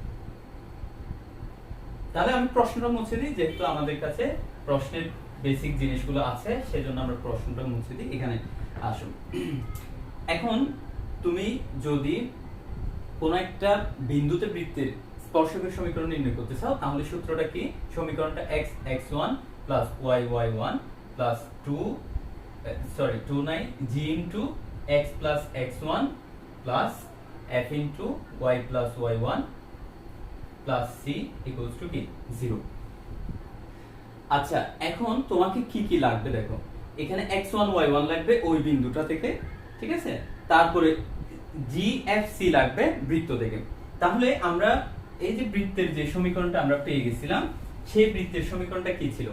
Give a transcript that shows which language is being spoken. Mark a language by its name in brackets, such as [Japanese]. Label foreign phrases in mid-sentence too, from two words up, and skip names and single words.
[Bangla] তাহলে আমি প্রশ্নটা মুছে দিই, যেহেতু আমাদের কাছে প্রশ্নের বেসিক জিনিসগুলো আছে, সেজন্য আমরা প্রশ্নটা মুছে দিই। এখানে আসো, এখন তুমি যদি কোন একটা বিন্দুতে বৃত্তের স্পর্শকের সমীকরণ নির্ণয় করতে চাও, তাহলে সূত্রটা কি? সমীকরণটা x(x1) + y(y1) + 2 নাই g * x + x1 + f * y + y1 + c = কি 0। আচ্ছা, এখন তোমাকে কি কি লাগবে দেখো, এখানে x1 y1 লাগবে ওই বিন্দুটা থেকে, ঠিক আছে, তারপরে GFC লাগবে বৃত্ত থেকে। তাহলে আমরা এই যে বৃত্তের যে সমীকরণটা আমরা পেয়ে গেছিলাম, সেই বৃত্তের সমীকরণটা কি ছিল?